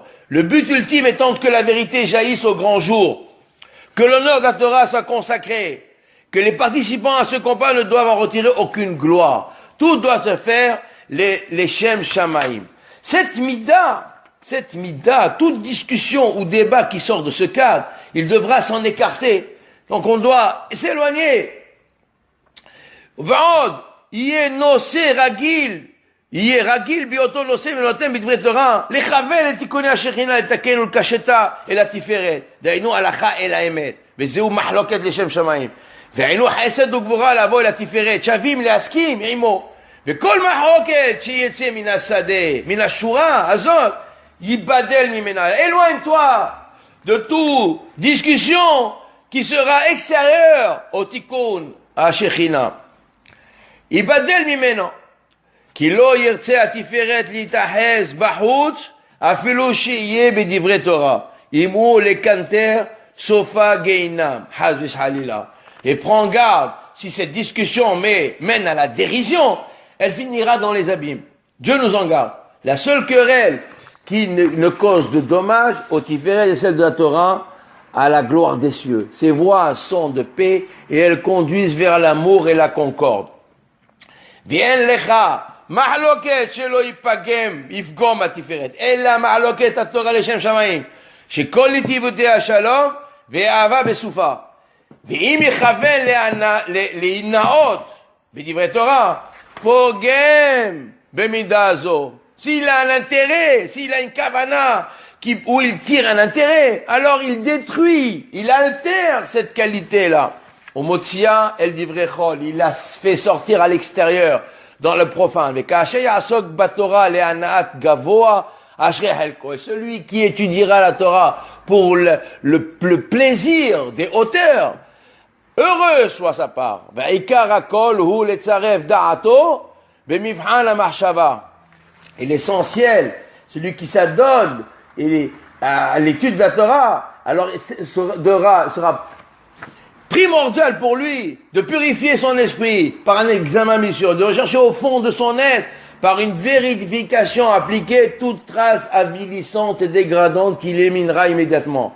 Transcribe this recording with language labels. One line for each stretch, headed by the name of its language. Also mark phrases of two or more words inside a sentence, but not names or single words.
French: Le but ultime étant que la vérité jaillisse au grand jour, que l'honneur de la Torah soit consacré, que les participants à ce combat ne doivent en retirer aucune gloire. Tout doit se faire les
Hebrew: שם שמיים.
French: Cette mida, toute discussion ou débat qui sort de ce cadre, il devra s'en écarter. Donc on doit s'éloigner.
Hebrew: ועוד, יהיה נושא רגיל בהיותו נושא ונותן בדברי תורה, לכוון את תיקוני השכינה, לתקן ולקשתה אל התפארת. דהיינו הלכה אל האמת. וזהו מחלוקת לשם שמיים. דהיינו חסד וגבורה לבוא אל התפארת, שווים להסכים עמו. וכל מחלוקת שיצא מן השדה, מן השורה הזאת, ייבדל ממנה.
French: Éloigne-toi de toute discussion qui sera extérieure au
Hebrew: תיקון השכינה. ייבדל ממנו, כי לא ירצה התפארת להתאחז בחוץ, אפילו שיהיה בדברי תורה. אם הוא לקנטר, סופה גיהינם, חס וחלילה.
French: Et prends garde, si cette discussion mène à la dérision, elle finira dans les abîmes. Dieu nous en garde. La seule querelle qui ne cause de dommages au Tiferet est celle de la Torah, à la gloire des cieux. Ces voies sont de paix et elles conduisent vers l'amour et la concorde.
Hebrew: ואין לך מחלוקת שלא יפגום התפארת, אלא מחלוקת התורה לשם שמיים, שכל נתיבותיה השלום והאהבה בסופה. ואם יכוון להינאות בדברי תורה, פוגם במידה זו.
French: S'il a un intérêt, s'il a une kavana où il tire un intérêt, alors il détruit, il altère cette qualité-là.
Hebrew: או מוציא אל דברי חול,
French: il la fait sortir à l'extérieur, dans le profane. Et celui qui étudiera la Torah pour le plaisir des auteurs, heureux soit sa part. Et l'essentiel, celui qui s'adonne à l'étude de la Torah, alors sera primordial pour lui de purifier son esprit par un examen minutieux, de rechercher au fond de son être, par une vérification appliquée, toute trace avilissante et dégradante qu'il éliminera immédiatement.